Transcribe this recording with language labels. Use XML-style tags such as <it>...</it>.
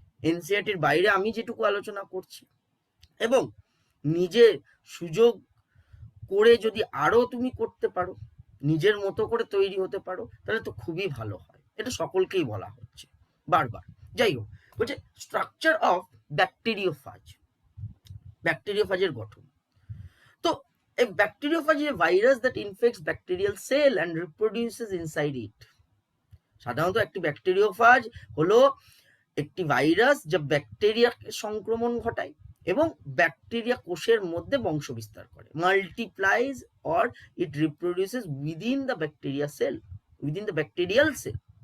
<bn>এনসিআরটির বাইরে আমি যেটুকু আলোচনা করছি, এবং নিজে সুযোগ করে যদি আরো তুমি করতে পারো, নিজের মতো করে তৈরি হতে পারো, তাহলে তো খুবই ভালো হয়। এটা সকলকেই বলা হচ্ছে বারবার। যাই হোক, বলছে স্ট্রাকচার অফ ব্যাকটেরিওফাজ, ব্যাকটেরিওফাজের গঠন। তো</bn> <en>a bacteriophage is a virus that infects bacterial cell and reproduces inside it.</en> <bn>সাধারণত একটি ব্যাকটেরিওফাজ হলো একটি ভাইরাস যা ব্যাকটেরিয়া সংক্রমণ ঘটায় এবং ব্যাকটেরিয়া কোষের মধ্যে বংশ বিস্তার করে,</bn> <en>Multiplies or it reproduces within the bacteria cell, within the bacterial cell.</en>